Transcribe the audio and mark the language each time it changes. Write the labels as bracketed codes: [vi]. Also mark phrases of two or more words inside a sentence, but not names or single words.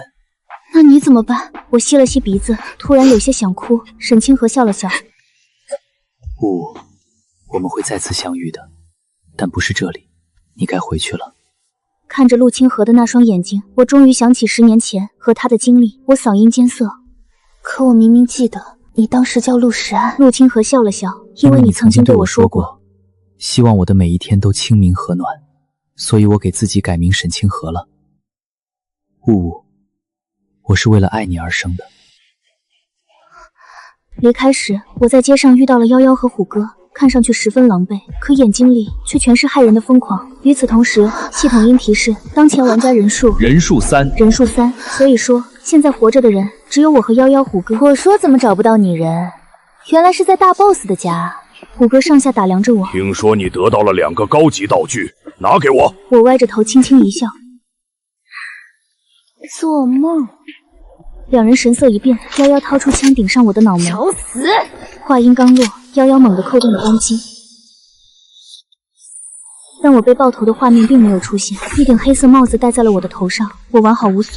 [zh] 那你怎麼辦？我吸了吸鼻子，突然有些想哭。沈清河笑了笑。我們會再次相遇的，但不是這裡，你該回去了。看着陸清河的那雙眼睛，我終於想起10年前和他的經歷，我嗓音艱澀。可我明明記得你當時叫陸時安。陸清河笑了笑，因為你曾經對我說過，希望我的每一天都清明和暖，所以我給自己改名沈清河了。我是為了愛你而生的。離開時，我在街上遇到了夭夭和虎哥，看上去十分狼狽，可眼睛裡卻全是駭人的瘋狂。與此同時，系統音提示當前玩家人數3，所以說現在活着的人只有我和夭夭、虎哥。我說怎麼找不到你人，原來是在大 boss 的家。虎哥上下打量着我，聽說你得到了2個高級道具，拿給我。我歪着頭輕輕一笑，做夢。兩人神色一變，夭夭掏出槍頂上我的腦門，找死！話音剛落，夭夭猛地扣動了扳機，但我被爆頭的畫面並沒有出現，一頂黑色帽子戴在了我的頭上，我完好無損。